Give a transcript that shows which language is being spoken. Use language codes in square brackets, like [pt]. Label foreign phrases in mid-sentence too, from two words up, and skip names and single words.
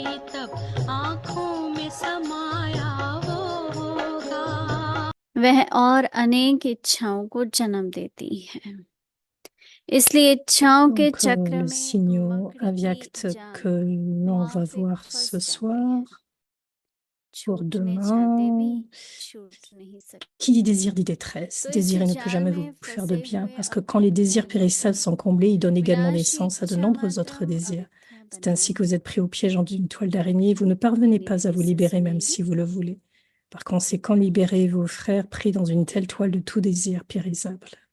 [hi] तब आँखों में समाया वो होगा वह और अनेक इच्छाओं को जन्म देती है इसलिए इच्छाओं के [fr] Donc, [hi] चक्र [fr] les [hi] में [fr] signaux [hi] मग्न [fr] avyakts [hi] ही [fr] que [hi] जान [fr] l'on [hi] वहाँ [fr] va [hi] फिर [fr] voir [hi] फंस [fr] ce [hi] जाते [fr] soir, pour [hi] छूटने चाहते भी [fr] demain, [hi] छूट नहीं सकते [fr] qui dit désir dit détresse. [hi] तो इस [fr] Désirer ne peut [hi] जाल [fr] jamais [hi] में [fr] vous faire de [hi] फंसे [fr] bien, [hi] हुए [fr] parce que quand les désirs périssables sont comblés, ils donnent également [hi] विनाशी [fr] naissance à de [hi] इच्छा [fr] nombreux autres [hi] मात्रम [fr] désirs. [hi] अविद्या [fr] C'est [hi] बना [fr] ainsi que vous êtes pris au piège d'une toile d'araignée, vous ne parvenez pas à vous libérer même si vous le voulez. Par conséquent, libérez vos frères pris dans une telle toile de tout désir périssable.